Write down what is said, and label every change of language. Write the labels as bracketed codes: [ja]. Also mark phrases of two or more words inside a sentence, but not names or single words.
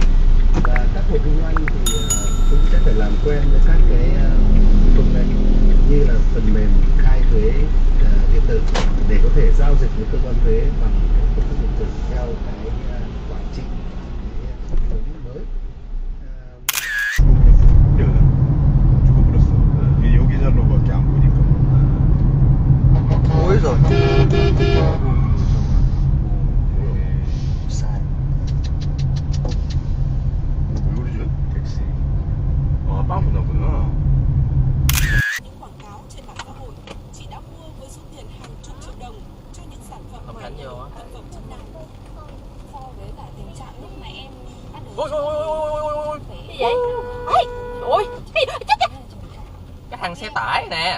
[vi] Và các hộ kinh doanh thì cũng sẽ phải làm quen với các cái phần mềm như là phần mềm khai thuế điện tử để có thể giao dịch với cơ quan thuế bằng cái phương thức điện tử theo cái quản trị cái mới. [ko] 여기저로밖에 안 보니까. [vi] Ôi rồi. [ko] 왜 그러지? 택시. 아, 빵꾸 났구나. [vi] Những quảng cáo trên mạng xã hội, chị đã mua với số tiền hàng chục triệu đồng cho những sản phẩm thực phẩm chức năng. So với cả tình trạng lúc mà em bắt đầu. Ôi. Cái gì vậy? Ôi, cái thằng xe tải nè.